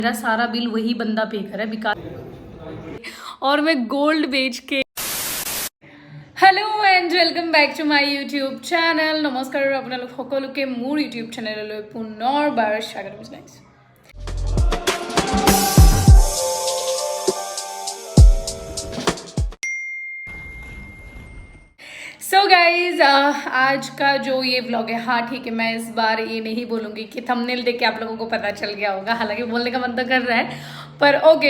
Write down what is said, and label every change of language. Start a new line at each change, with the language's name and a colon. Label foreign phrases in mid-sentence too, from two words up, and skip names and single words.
Hindi: मेरा सारा बिल वही बंदा पे कर रहा है बिकॉज और मैं गोल्ड बेच के।
English: Hello and welcome back to my YouTube channel.
Assamese: নমস্কাৰ আপোনালোক সকলোকে মোৰ ইউটিউব চেনেললৈ পুনৰবাৰ স্বাগতম জনাইছোঁ।
English: so guys
Hindi: आज का जो ये व्लॉग है, हाँ ठीक है, मैं इस बार ये नहीं बोलूँगी कि थंबनेल देख के आप लोगों को पता चल गया होगा, हालांकि बोलने का मन तो कर रहा है पर ओके।